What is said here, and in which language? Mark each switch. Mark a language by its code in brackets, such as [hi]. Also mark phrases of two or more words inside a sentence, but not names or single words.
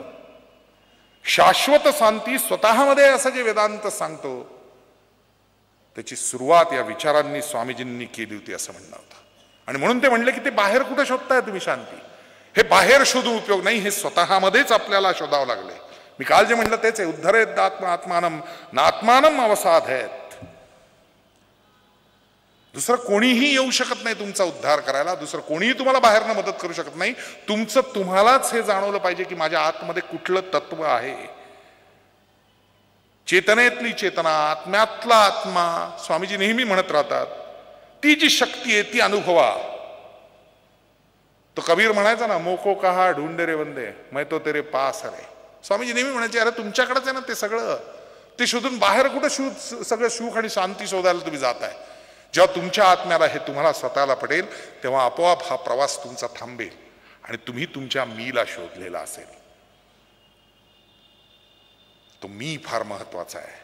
[mr] शाश्वत शांती स्वतःमध्ये असं जे वेदांत सांगतो त्याची सुरुवात या विचारांनी स्वामीजींनी केली होती असं म्हणणं होतं. आणि म्हणून ते म्हणले की ते बाहेर कुठे शोधताय तुम्ही शांती, हे बाहेर शोधून उपयोग नाही, हे स्वतःमध्येच आपल्याला शोधावं लागले. मी काल जे म्हणलं तेच आहे, [sa] उद्धरेत आत्मानम नात्मानम अवसाधेत. [mr] दुसरं कोणीही येऊ शकत नाही तुमचा उद्धार करायला, दुसरं कोणीही तुम्हाला बाहेरनं मदत करू शकत नाही. तुमचं तुम्हालाच हे जाणवलं पाहिजे की माझ्या आतमध्ये कुठलं तत्व आहे. चेतनेतली चेतना, आत्म्यातला आत्मा, स्वामीजी नेहमी म्हणत राहतात, ती जी शक्ती आहे ती अनुभवा. तो कबीर म्हणायचा ना, [hi] मोको कहा ढूंढे रे वंदे मैं तो तेरे पास रे. [mr] स्वामीजी नेहमी म्हणायचे, अरे तुमच्याकडेच आहे ना ते सगळं, ते शोधून बाहेर कुठं सगळं सुख आणि शांती शोधायला तुम्ही जाताय. जेव्हा तुमच्या आत्म्याला हे तुम्हाला स्वतःला पटेल तेव्हा आपोआप हा प्रवास तुमचा थांबेल आणि तुम्ही तुमच्या मीला शोधलेला असेल. तो मी फार महत्वाचा आहे.